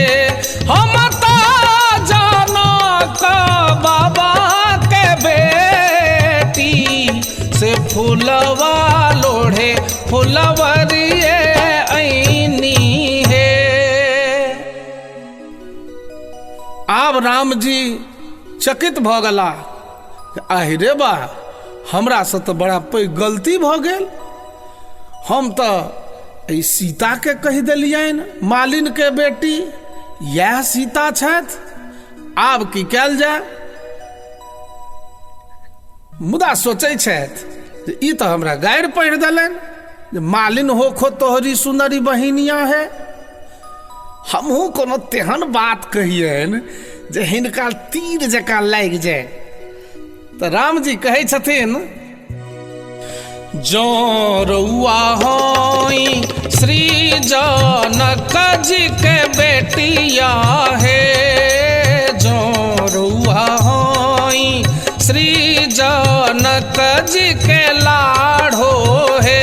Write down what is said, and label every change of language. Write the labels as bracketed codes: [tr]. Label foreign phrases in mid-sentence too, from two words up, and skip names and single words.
[bho] हम तो जनक बाबा के बेटी से फूलवा लोढ़े फुलवरिए ऐनी है। [mai] आब राम जी चकित भऽ गेला, आहिरे बा हमरा से तो बड़ा पैघ गलती भऽ गेल। हम तो सीता के कहि देलियनि मालिन के बेटी, यह सीता छथि, आब की कयल जाय। मुदा सोचै छथि जे ई तो हमरा गारि पढ़ि देलनि जे [bho] मालिन होखो तोहरी सुनरी बहिनिया है। [mai] हमहूँ कोनो तेहन बात कहियनि जे हिनका तीर जकाँ लागि जाय। तऽ राम जी कहै छथिन [bho] जो रउआ होई श्री जनक जी के बेटिया है, जो रउआ होई श्री जनक जी के लाड़ो है।